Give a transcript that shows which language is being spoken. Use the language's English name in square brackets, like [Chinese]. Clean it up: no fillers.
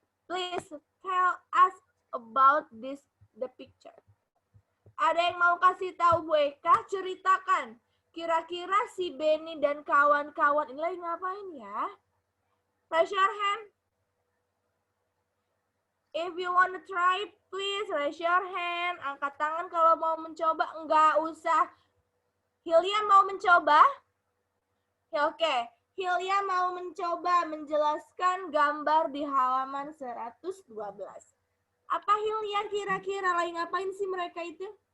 [English] Please tell us about the picture. [Indonesian] Ada yang mau kasih tahu Bu Eka? Ceritakan. Kira-kira si Benny dan kawan-kawan ini lagi ngapain ya? [English] Raise your hand. If you want to try, please raise your hand. [Indonesian] Angkat tangan kalau mau mencoba. Enggak usah. Hilya mau mencoba? Ya, oke. Hilya mau mencoba menjelaskan gambar di halaman 112. Apa Hilya kira-kira lagi ngapain sih mereka itu?